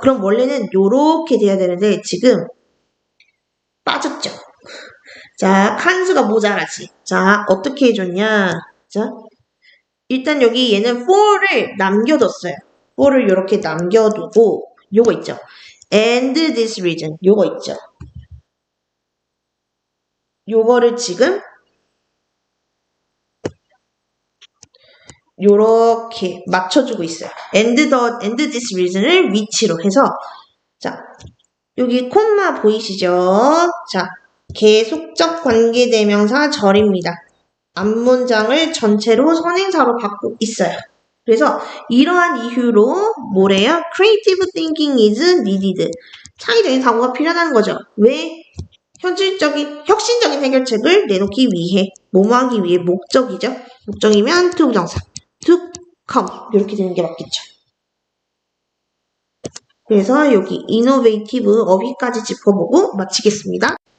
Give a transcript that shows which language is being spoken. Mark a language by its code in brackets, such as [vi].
[ko] 그럼 원래는 요렇게 돼야 되는데 지금 빠졌죠. 자, 칸수가 모자라지. 자, 어떻게 해줬냐? 자, 일단 여기 얘는 for를 남겨뒀어요. for를 이렇게 남겨두고 요거 있죠. [en] and this reason [ko] 요거 있죠. 요거를 지금 요렇게 맞춰주고 있어요. [en] and this reason [ko] 을 which로 해서 자, 여기 콤마 보이시죠? 자, 계속적 관계대명사 절입니다. 앞문장을 전체로 선행사로 받고 있어요. 그래서 이러한 이유로 뭐래요? [en] Creative thinking is needed. [ko] 창의적인 사고가 필요하다는 거죠. 왜? 혁신적인 해결책을 내놓기 위해, 뭐뭐 하기 위해 목적이죠. 목적이면 to 부정사, to come 이렇게 되는 게 맞겠죠. 그래서 여기 innovative 어휘까지 짚어보고 마치겠습니다.